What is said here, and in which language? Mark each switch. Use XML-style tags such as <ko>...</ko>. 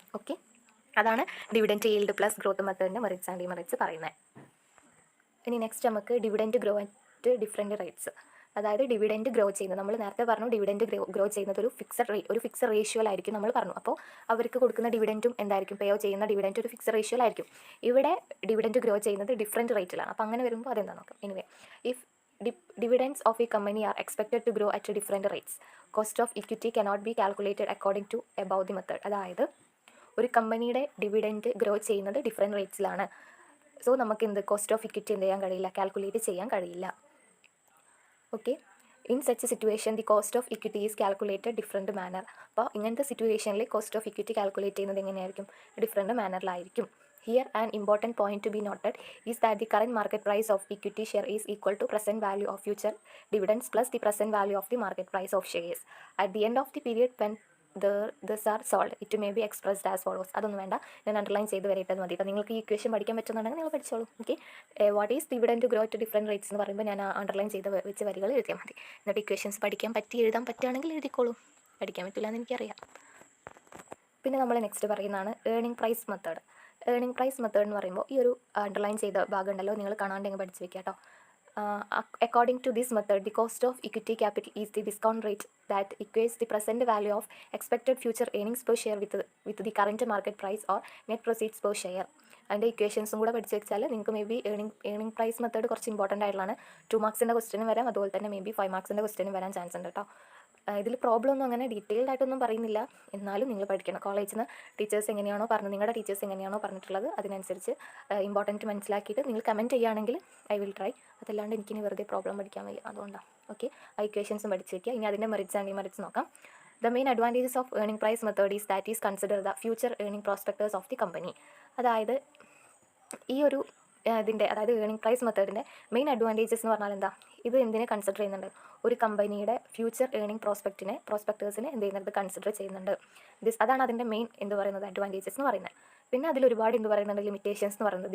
<ml>Okay, അതാണ് dividend yield plus growth മെത്തേഡിൻ്റെ merits and demerits പറയുന്നത്. ഇനി നെക്സ്റ്റ് നമുക്ക് dividend grow at different rates. അതായത് ഡിവിഡൻറ്റ് ഗ്രോ ചെയ്യുന്നത്, നമ്മൾ നേരത്തെ പറഞ്ഞു ഡിവിഡൻറ്റ് ഗ്രോ ചെയ്യുന്നത് ഒരു ഫിക്സഡ് റേഷ്യോയിലായിരിക്കും നമ്മൾ പറഞ്ഞു. അപ്പോൾ അവർക്ക് കൊടുക്കുന്ന ഡിവിഡൻറ്റും എന്തായിരിക്കും, പേ ചെയ്യുന്ന ഡിവിഡൻറ്റ് ഒരു ഫിക്സഡ് റേഷ്യോയിലായിരിക്കും. ഇവിടെ ഡിവിഡൻറ്റ് ഗ്രോ ചെയ്യുന്നത് ഡിഫറെൻറ്റ് റേറ്റിലാണ്. അപ്പോൾ അങ്ങനെ വരുമ്പോൾ അതെന്താ നോക്കാം.</ml> <en>Anyway, if dividends of a company are expected to grow at different rates, cost of equity cannot be calculated according to above the method.</en> <ml>അതായത് ഒരു കമ്പനിയുടെ ഡിവിഡൻറ്റ് ഗ്രോ ചെയ്യുന്നത് ഡിഫറെൻറ്റ് റേറ്റ്സിലാണ്. സോ നമുക്ക് എന്ത് കോസ്റ്റ് ഓഫ് ഇക്വിറ്റി എന്ത് ചെയ്യാൻ കഴിയില്ല, calculate ചെയ്യാൻ കഴിയില്ല.</ml> <en>Okay, in such situation the cost of equity is calculated different manner.</en> <ml>അപ്പോൾ ഇങ്ങനത്തെ സിറ്റുവേഷനിൽ കോസ്റ്റ് ഓഫ് ഇക്വിറ്റി കാൽക്കുലേറ്റ് ചെയ്യുന്നത് എങ്ങനെയായിരിക്കും, different മാനറിലായിരിക്കും.</ml> <en>Here an important point to be noted is that the current market price of equity share is equal to present value of future dividends plus the present value of the market price of shares. At the end of the period when these are sold, it may be expressed as follows.</en> <ml>അതൊന്നും വേണ്ട, ഞാൻ underline ചെയ്ത് വരേണ്ടത് മതി. അപ്പോൾ നിങ്ങൾക്ക് ഈ equation പഠിക്കാൻ പറ്റുന്നുണ്ടെങ്കിൽ നിങ്ങൾ പഠിച്ചോളൂ. Okay,</ml> <en>what is dividend grow to different rates</en> <ml>എന്ന് പറയുമ്പോൾ ഞാൻ അണ്ടർലൈൻ ചെയ്ത് വെച്ച വരികൾ എഴുതിയാൽ മതി. എന്നിട്ട് ഇക്വേഷൻസ് എഴുതാൻ പറ്റുകയാണെങ്കിൽ എഴുതിക്കോളൂ. പഠിക്കാൻ പറ്റില്ല എന്ന് എനിക്കറിയാം. പിന്നെ നമ്മൾ നെക്സ്റ്റ് പറയുന്നതാണ് earning price method. Earning price method എന്ന് പറയുമ്പോൾ ഈ ഒരു അണ്ടർലൈൻ ചെയ്ത ഭാഗം ഉണ്ടല്ലോ, നിങ്ങൾ കാണാണ്ടെങ്കിൽ പഠിച്ച് വെക്കുക കേട്ടോ.</ml> <en>According to this method the cost of equity capital is the discount rate that equates the present value of expected future earnings per share with the current market price or net proceeds per share.</en> <ml>അതിൻ്റെ ഇക്വേഷൻസും കൂടെ പഠിച്ച് വെച്ചാൽ നിങ്ങൾക്ക് may be earning price method കുറച്ച് important ആയിട്ടുള്ളതാണ്. 2 മാർക്സിൻ്റെ ക്വസ്റ്റ്യനും വരാം, അതുപോലെ തന്നെ മേ ബി 5 മാർക്സിൻ്റെ ക്വസ്റ്റ്യനും വരാൻ ചാൻസ് ഉണ്ട് കേട്ടോ. ഇതിൽ പ്രോബ്ലം ഒന്നും അങ്ങനെ ഡീറ്റെയിൽഡ് ആയിട്ടൊന്നും പറയുന്നില്ല, എന്നാലും നിങ്ങൾ പഠിക്കണം. കോളേജിൽ നിന്ന് ടീച്ചേഴ്സ് എങ്ങനെയാണോ പറഞ്ഞത്, നിങ്ങളുടെ ടീച്ചേഴ്സ് എങ്ങനെയാണോ പറഞ്ഞിട്ടുള്ളത് അതിനനുസരിച്ച് ഇമ്പോർട്ടൻറ്റ് മനസ്സിലാക്കിയിട്ട് നിങ്ങൾ കമൻറ്റ് ചെയ്യുകയാണെങ്കിൽ</ml> <en>I will try.</en> <ml>അതല്ലാണ്ട് എനിക്കിനി വെറുതെ പ്രോബ്ലം പഠിക്കാൻ വയ്യ, അതുകൊണ്ടാണ്. ഓക്കെ, ആ ഇക്വേഷൻസും പഠിച്ച് വയ്ക്കുക. ഇനി അതിൻ്റെ മെറിറ്റ്സ് ആൻഡ് ഡിമെറിറ്റ്സ് നോക്കാം.</ml> <en>The main advantages of earning price method is that is consider the future earning prospects of the company.</en> <ml>അതായത് ഈ ഒരു അതായത് ഏർണിംഗ് പ്രൈസ് മെത്തേഡിൻ്റെ മെയിൻ അഡ്വാൻറ്റേജസ് എന്ന് പറഞ്ഞാൽ എന്താ, ഇത് എന്തിനെ കൺസിഡർ ചെയ്യുന്നുണ്ട്, ഒരു കമ്പനിയുടെ ഫ്യൂച്ചർ ഏർണിംഗ് പ്രോസ്പെക്ടേഴ്സിനെ എന്ത് ചെയ്യുന്നത് കൺസിഡർ ചെയ്യുന്നുണ്ട്. അതാണ് അതിൻ്റെ മെയിൻ അഡ്വാൻറ്റേജസ് എന്ന് പറയുന്നത്. പിന്നെ അതിൽ ഒരുപാട് ലിമിറ്റേഷൻസ് എന്ന് പറയുന്നത്.</ml>